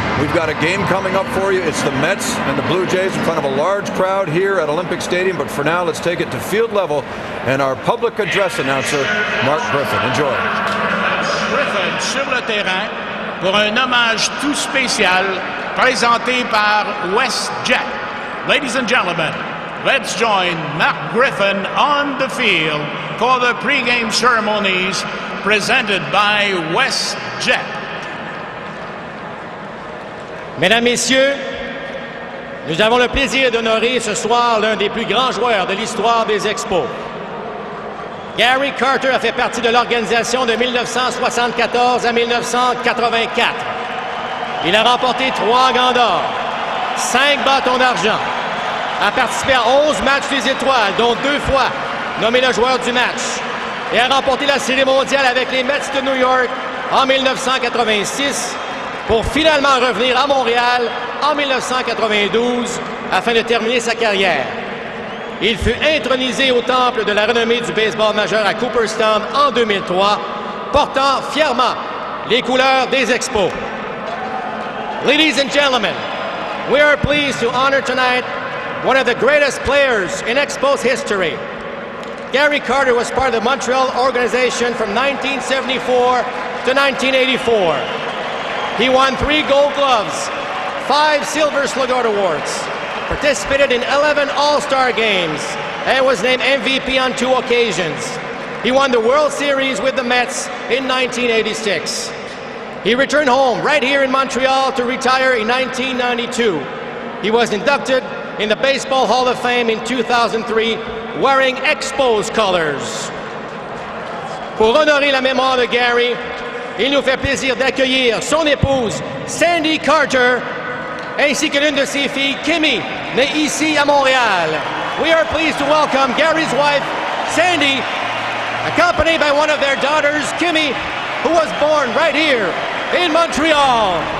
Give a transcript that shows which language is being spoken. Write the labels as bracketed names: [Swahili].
[English] We've got a game coming up for you. It's the Mets and the Blue Jays in front of a large crowd here at Olympic Stadium. But for now, let's take it to field level and our public address announcer, Mark Griffin. Enjoy. [French] Griffin sur le terrain pour un hommage tout spécial présenté par WestJet. [English] Ladies and gentlemen, let's join Mark Griffin on the field for the pregame ceremonies presented by WestJet. [French] Mesdames, Messieurs, nous avons le plaisir d'honorer ce soir l'un des plus grands joueurs de l'histoire des Expos. Gary Carter a fait partie de l'organisation de 1974 à 1984. Il a remporté 3 gants d'or, 5 bâtons d'argent, a participé à 11 matchs des étoiles, dont 2 fois nommé le joueur du match, et a remporté la Série mondiale avec les Mets de New York en 1986 pour finalement revenir à Montréal en 1992 afin de terminer sa carrière. Il fut intronisé au temple de la renommée du baseball majeur à Cooperstown en 2003, portant fièrement les couleurs des Expos. [English] Ladies and gentlemen, we are pleased to honor tonight one of the greatest players in Expos history. Gary Carter was part of the Montreal organization from 1974 to 1984. He won 3 Gold Gloves, 5 Silver Slugard Awards, participated in 11 All-Star games, and was named MVP on 2 occasions. He won the World Series with the Mets in 1986. He returned home right here in Montreal to retire in 1992. He was inducted in the Baseball Hall of Fame in 2003, wearing Expos colors. [French] Pour honorer la mémoire de Gary, il nous fait plaisir d'accueillir son épouse, Sandy Carter, ainsi que l'une de ses filles, Kimmy, née ici à Montréal. [English] We are pleased to welcome Gary's wife, Sandy, accompanied by one of their daughters, Kimmy, who was born right here in Montreal.